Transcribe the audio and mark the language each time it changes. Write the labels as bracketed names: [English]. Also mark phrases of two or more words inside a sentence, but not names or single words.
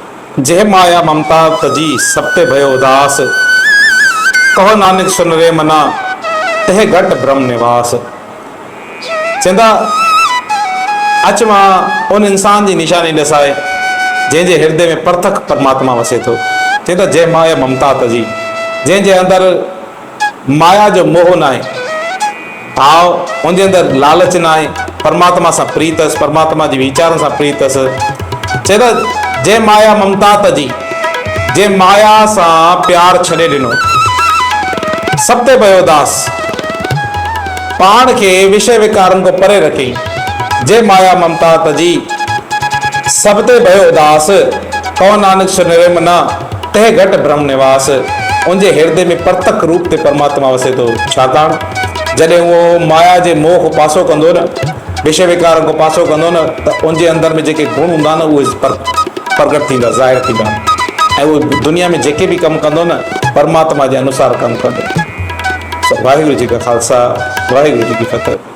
[Braj] जय माया ममता तजी सप्ते भयो उदास, कहो नानक सुन रे मना तह घट ब्रह्म निवास। [Sindhi] चंदा अच मां उन इंसान की निशानी ॾसाए जंहिंजे हृदय में परतक परमात्मा वसे थो। [Braj] चंदा जय माया ममता तजी, [Sindhi] जंहिंजे अंदर माया जो मोह न आहे, भाव उनजे अंदर लालच न आहे, परमात्मा सां प्रीत अस, परमात्मा जी वीचारनि सां प्रीत अस। चंदा [Braj] जय माया ममता तजी, [Sindhi] जे माया सां प्यार छॾे ॾिनो, [Braj] सप्ते भयो दास, [Sindhi] पाण खे विषय विकारनि को परे रखी। [Braj] जय माया ममता तजी सप्ते भयो उदास, कहो नानक सुन रे मना तह घट ब्रह्म निवास। [Sindhi] उनजे हृदय में परतक रूप ते परमात्मा वसे थो। छाकाणि जॾहिं उहो माया जे मोह को पासो कंदो न, विषय विकारनि को पासो कंदो न, त उनजे अंदर में जेके गुण हूंदा न उहे प्रगट थींदा, ज़ाहिर थींदा, ऐं उहो दुनिया में जेके बि कमु कंदो न परमात्मा जे अनुसार कमु कंदो। [Punjabi] ਵਾਹਿਗੁਰੂ ਜੀ ਕਾ ਖ਼ਾਲਸਾ, ਵਾਹਿਗੁਰੂ ਜੀ ਕੀ ਫ਼ਤਿਹ।